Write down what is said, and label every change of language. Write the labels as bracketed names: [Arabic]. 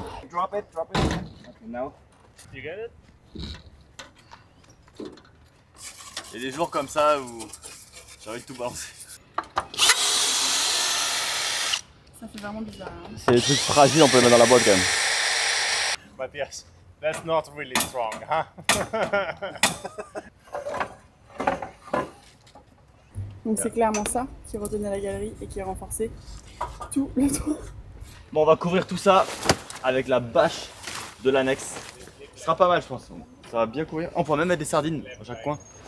[English] Drop it. Okay, now. You get it? [French] Il y a des jours comme ça où j'ai envie de tout balancer. Ça fait vraiment bizarre. Hein. C'est des trucs fragiles, on peut les mettre dans la boîte quand même. [English] But yes, that's not really strong, huh? [French] Donc c'est clairement ça qui retenait la galerie et qui est renforcé tout le toit. Bon, on va couvrir tout ça avec la bâche de l'annexe. Ce sera pas mal, je pense. Ça va bien couvrir. On pourra même mettre des sardines à chaque coin.